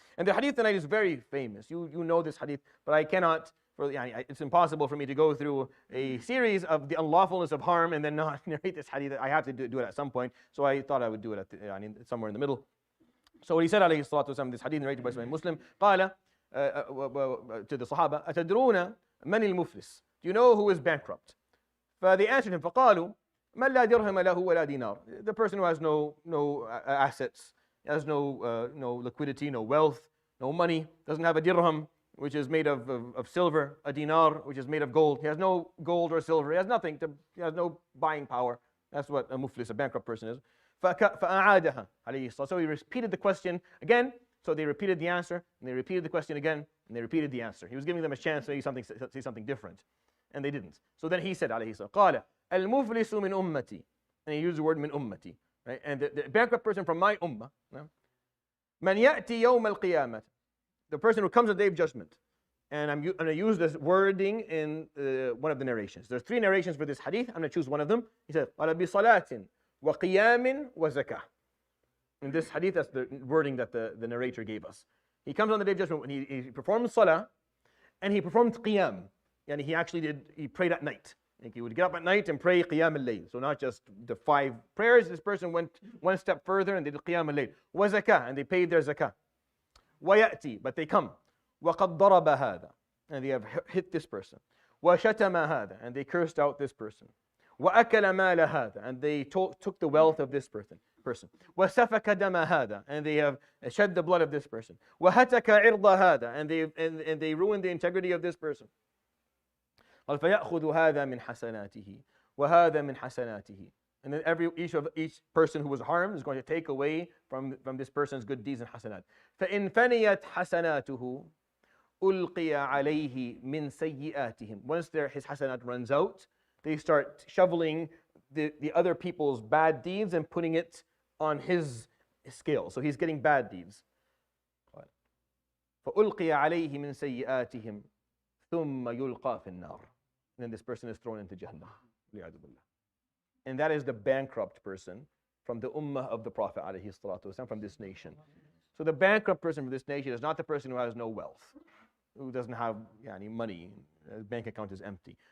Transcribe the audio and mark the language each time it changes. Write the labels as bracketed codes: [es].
[en] And the hadith tonight is very famous. You know this hadith, but I cannot, it's impossible for me to go through a series of the unlawfulness of harm and then not narrate this hadith. I have to do it at some point. So I thought I would do it somewhere in the middle. So what he said, [ar] عليه الصلاة والسلام, [en] this hadith narrated by Sahih Muslim, قال to the Sahaba, [ar] أتدرون من المفلس? [en] Do you know who is bankrupt? [ar] ف [en] they answered him, [ar] فقالوا من لا درهم له ولا دينار. [en] The person who has no assets, has no liquidity, no wealth, no money, doesn't have a dirham, which is made of silver, a dinar, which is made of gold. He has no gold or silver. He has nothing. He has no buying power. That's what a muflis, a bankrupt person is. [ar] فأعادها عليه الصلاة. [en] So he repeated the question again. So they repeated the answer, and they repeated the question again, and they repeated the answer. He was giving them a chance to say something different, and they didn't. So then he said, [ar] عليه الصلاة, قال المفلس من أمتي. [en] And he used the word من أمتي, right? And the bankrupt person from my ummah, [ar] من يأتي يوم القيامة. [en] The person who comes on the Day of Judgment. And I'm going to use this wording in one of the narrations. There's 3 narrations for this hadith. I'm going to choose one of them. He said, [ar] قال بصلاة وقيام وزكاة. [en] In this hadith, that's the wording that the narrator gave us. He comes on the Day of Judgment when he performed salah and he performed qiyam. And he prayed at night. Like he would get up at night and pray qiyam al-layl. So not just the 5 prayers. This person went one step further and they did qiyam al-layl. Wazakah, and they paid their zakah. [ar] ويأتي, [en] but they come. [ar] وقد ضرب هذا, [en] and they have hit this person. [ar] وشتم هذا, [en] and they cursed out this person. [ar] وأكل مال هذا, [en] and they took the wealth of this person. [ar] وسفك دم هذا, [en] and they have shed the blood of this person. [ar] وهتك عرض هذا, [en] and they ruined the integrity of this person. [ar] قال فيأخذ هذا من حسناته وهذا من حسناته. [en] And then each person who was harmed is going to take away from this person's good deeds and hasanat. [ar] فإن فنيت حسناته ألقي عليه من سيئاتهم. [en] Once his hasanat runs out, they start shoveling the other people's bad deeds and putting it on his scale. So he's getting bad deeds. [ar] فألقي عليه من سيئاتهم ثم يلقى في النار. [en] And then this person is thrown into Jahannam. And that is the bankrupt person from the ummah of the Prophet ﷺ, from this nation. So the bankrupt person from this nation is not the person who has no wealth, who doesn't have any money, his bank account is empty.